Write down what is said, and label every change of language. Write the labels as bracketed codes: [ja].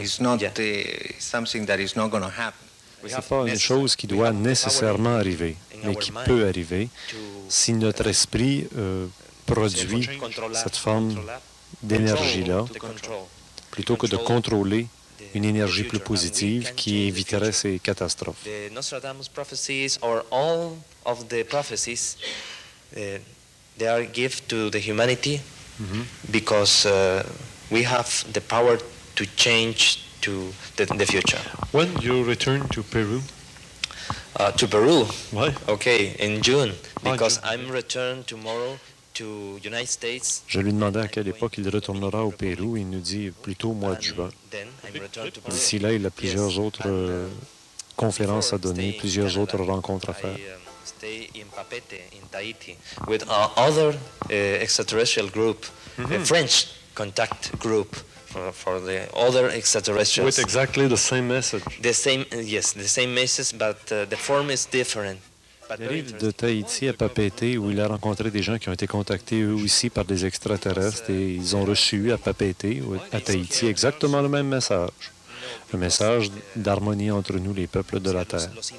[en] It's not something that is not going to happen. [fr] Ce n'est pas une chose qui doit nécessairement arriver, mais qui peut arriver si notre esprit produit cette forme d'énergie-là, plutôt que de contrôler une énergie plus positive qui éviterait ces catastrophes. [en] The Nostradamus prophecies or all of the prophecies, they are given to the humanity because we have the power to change to the future. When you return to Peru? To Peru? Why? Okay, in June, because I'm returned tomorrow to United States. [fr] Je lui demandais à quelle époque il retournera au Pérou. Il nous dit plutôt au mois de juin. D'ici là, il a plusieurs autres conférences à donner, plusieurs autres rencontres à faire. [en] Stay in Papeete, in Tahiti, with other extraterrestrial group, a French contact group for the other extraterrestrials. With exactly the same message. The same, yes, the same message, but the form is different. [fr] Il arrive de Tahiti à Papeete où il a rencontré des gens qui ont été contactés eux aussi par des extraterrestres et ils ont reçu à Papeete ou à Tahiti exactement le même message. Un message d'harmonie entre nous, les peuples de la Terre.